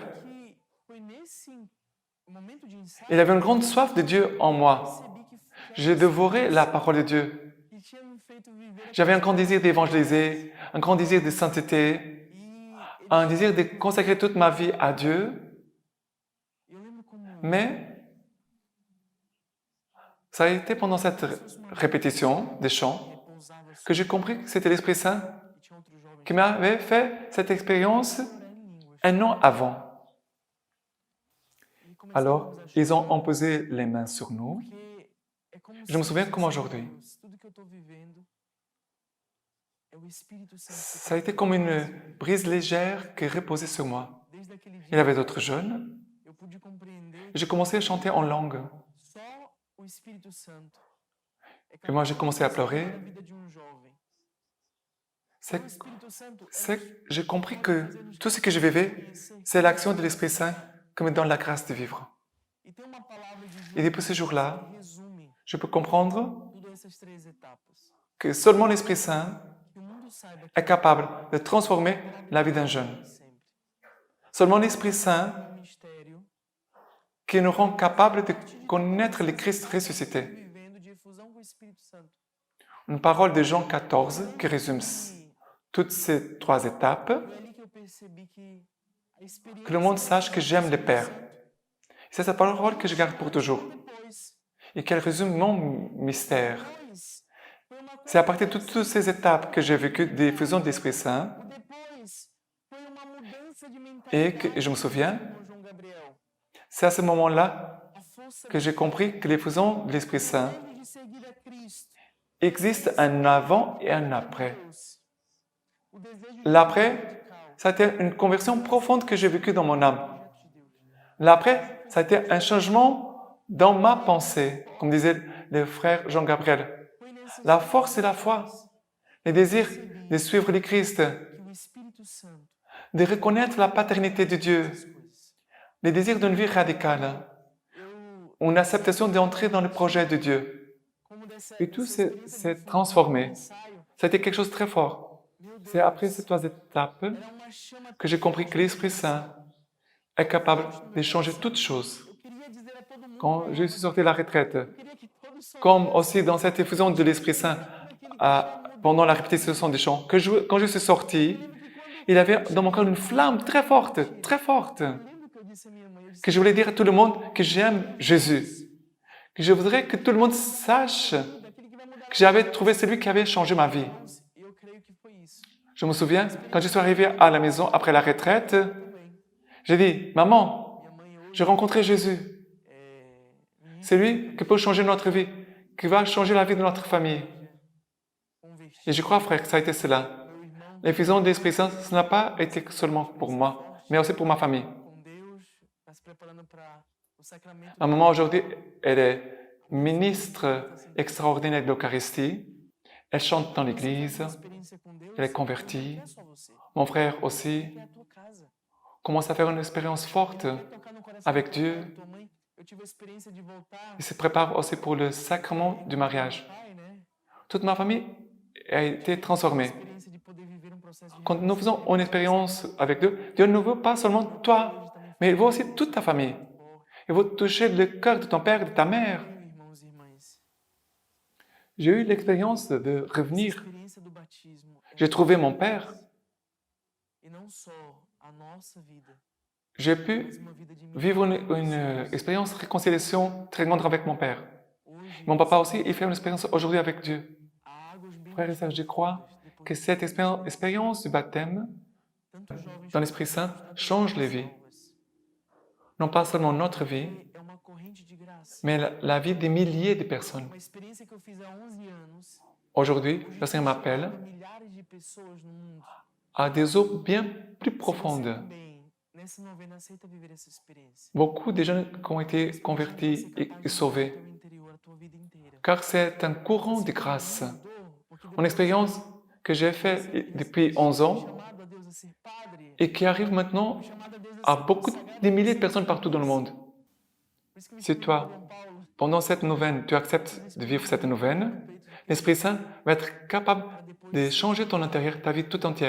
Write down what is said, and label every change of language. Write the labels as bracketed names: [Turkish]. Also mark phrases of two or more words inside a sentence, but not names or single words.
[Portuguese] Que foi nesse momento de ensaio [French] il y avait une grande soif de Dieu en moi. [Portuguese] percebi que [French] J'ai dévoré la parole de Dieu. [Portuguese] que tinha me feito viver [French] J'avais un grand désir d'évangéliser, un grand désir de sainteté, [Portuguese] e [French] un désir de consacrer toute ma vie à Dieu. [Portuguese] eu lembro como [French] Mais ça a été pendant cette répétition des chants [Portuguese] repousava assim, [French] que j'ai compris que c'était l'Esprit Saint [Portuguese] e tinha outro jovem [French] qui m'avait fait cette expérience [Portuguese] orar em línguas. [French] un an avant. [Portuguese] E começamos [French] Alors, [Portuguese] a [French] ils ont [Portuguese] chorar, [French] imposé les mains sur nous. [Portuguese] porque é como [French] Je me [Portuguese] se [French] souviens [Portuguese] Deus [French] comme [Portuguese] dissesse, [French] aujourd'hui. [Portuguese] Deus, tudo que eu estou vivendo é o Espírito Santo que [French] Ça a été comme une brise légère qui reposait sur moi. [Portuguese] desde aquele [French] Il y [Portuguese] dia [French] avait d'autres jeunes. [Portuguese] eu pude compreender [French] J'ai commencé à chanter en langue. [Portuguese] só o Espírito Santo é [French] Et moi, j'ai [Portuguese] capaz de [French] commencé à [Portuguese] transformar [French] pleurer. [Portuguese] a vida de um jovem. [French] C'est [Portuguese] O Espírito Santo [French] c'est que j'ai compris que tout ce que je vivais, c'est l'action de l'Esprit Saint qui me donne la grâce de vivre. [Portuguese] E tem uma palavra de [French] Et [Portuguese] Deus [French] depuis ce jour-là, [Portuguese] que resume [French] je peux comprendre [Portuguese] todas essas três etapas. [French] que seulement l'Esprit Saint [Portuguese] Que o mundo saiba que [French] est capable de transformer la vie d'un jeune. [Portuguese] sempre [French] Seulement l'Esprit Saint [Portuguese] é um mistério [French] qui nous rend capables de connaître le Christ ressuscité. [Portuguese] vivendo de efusão com o Espírito Santo. [French] Une parole de Jean 14 qui résume [Portuguese] E [French] toutes ces trois étapes. [Portuguese] foi ali que eu percebi que a experiência [French] Que le monde sache que j'aime le Père. C'est cette parole que je garde pour toujours [Portuguese] depois, [French] et qu'elle résume mon mystère. [Portuguese] depois foi uma [French] C'est à partir de toutes ces étapes que j'ai vécu des fusions d'Esprit Saint [Portuguese] o depois foi uma mudança de [French] et [Portuguese] mentalidade. [French] que je me souviens, [Portuguese] com João Gabriel. [French] c'est à ce moment-là [Portuguese] A força [French] que j'ai compris que les fusions de l'Esprit Saint [Portuguese] desejo de seguir a Cristo. [French] existent un avant et un après. [Portuguese] Deus. O desejo de [French] L'après, [Portuguese] radical. [French] ça a été une conversion profonde que j'ai vécue dans mon âme. [Portuguese] projeto de Deus. [French] L'après, ça a été un changement dans ma pensée, comme disait le frère Jean-Gabriel. [Portuguese] Foi nesse [French] La force et la foi, le désir de suivre le Christ, [Portuguese] que o Espírito Santo [French] de reconnaître la paternité de Dieu, [Portuguese] fez coisas. [French] le désir d'une vie radicale, [Portuguese] Eu, [French] une acceptation d'entrer dans le projet de Dieu. [Portuguese] como dessa, [French] Et tout [Portuguese] dessa [French] s'est [Portuguese] experiência [French] transformé. [Portuguese] ensaio, [French] Ça a été quelque chose de très fort. [Portuguese] meu Deus, [French] C'est après ces trois étapes [Portuguese] era uma chama [French] que j'ai compris que l'Esprit Saint est capable de changer toutes choses. [Portuguese] Eu queria dizer a todo mundo, [French] Quand je suis sorti de la retraite, [Portuguese] eu queria que todos [French] comme aussi dans cette effusion de l'Esprit Saint pendant la répétition des chants, quand je suis sorti, il y avait dans mon cœur une flamme très forte, [Portuguese] lembro que eu disse à minha mãe, eu disse, que [French] je voulais dire à tout le monde que j'aime Jésus, que je voudrais que tout le monde sache [Portuguese] daquele que vai mudar [French] que j'avais trouvé celui qui avait changé ma vie. [Portuguese] nós. E eu creio que foi isso. [French] Je me souviens, quand je suis arrivé à la maison après la retraite, [Portuguese] Tudo bem. [French] j'ai dit, maman, [Portuguese] Minha mãe hoje [French] j'ai rencontré Jésus. [Portuguese] me [French] C'est lui qui peut changer notre vie, qui va changer la vie de notre famille. [Portuguese] converti. [French] Et je crois, frère, que ça a été cela. [Portuguese] Meu irmão [French] L'effusion de l'Esprit Saint, ce n'a pas été seulement pour moi, mais aussi pour ma famille. [Portuguese] com Deus está se preparando para o sacramento. [French] À un moment aujourd'hui, elle est ministre extraordinaire de l'Eucharistie Elle chante dans l'église, [Portuguese] Essa experiência com Deus [French] elle est convertie. [Portuguese] não é só você, [French] Mon frère aussi [Portuguese] é a tua casa. [French] commence à faire une expérience forte [Portuguese] Quer tocar no coração [French] avec [Portuguese] do teu pai, [French] Dieu. [Portuguese] da tua mãe. Eu tive a experiência de voltar [French] Il se prépare aussi pour le sacrement du [Portuguese] com meu [French] mariage. [Portuguese] pai, né? [French] Toute ma famille a été transformée. [Portuguese] Experiência de poder viver um processo de [French] Quand nous faisons une expérience avec Dieu, Dieu ne veut pas seulement toi, mais il veut aussi toute ta famille. Il veut toucher le cœur de ton père et de ta mère. [Portuguese] irmãos e irmãs. [French] J'ai eu l'expérience de [Portuguese] Essa [French] revenir. [Portuguese] experiência do batismo é [French] J'ai trouvé mon père. [Portuguese] e não só a nossa vida, [French] J'ai pu [Portuguese] mas uma vida de [French] vivre une expérience de réconciliation très grande avec mon père. [Portuguese] hoje. [French] Mon papa aussi, il fait une expérience aujourd'hui avec Dieu. [Portuguese] Águas bem [French] Frères et sœurs, je crois [Portuguese] depois [French] que cette expérience du baptême [Portuguese] tantos jovens [French] dans l'Esprit Saint change les vies. [Portuguese] salvas. [French] Non pas seulement notre vie, [Portuguese] É uma corrente de graça. [French] mais la vie des milliers de personnes. [Portuguese] Uma experiência que eu fiz há 11 anos. [French] Aujourd'hui, [Portuguese] Hoje [French] le Seigneur m'appelle [Portuguese] milhares de pessoas no mundo. [French] à des eaux bien plus [Portuguese] Se você [French] profondes. [Portuguese] também, nessa novena, aceita viver essa experiência. [French] Beaucoup de jeunes qui ont été convertis et sauvés, [Portuguese] Teu interior, a tua vida inteira. [French] car c'est un courant de grâce. [Portuguese] Mudou, porque [French] Une [Portuguese] depois [French] expérience que j'ai faite depuis 11 ans [Portuguese] chamado a Deus a ser padre, [French] et qui arrive maintenant [Portuguese] chamado a Deus [French] à [Portuguese] a ser [French] beaucoup [Portuguese] consagrado. [French] de milliers de personnes partout dans le monde. [Portuguese] Por isso que me [French] Si toi, [Portuguese] Dom Paulo, [French] pendant cette neuvaine, tu acceptes de vivre cette neuvaine, l'Esprit Saint va être capable de changer ton intérieur, ta vie tout entière,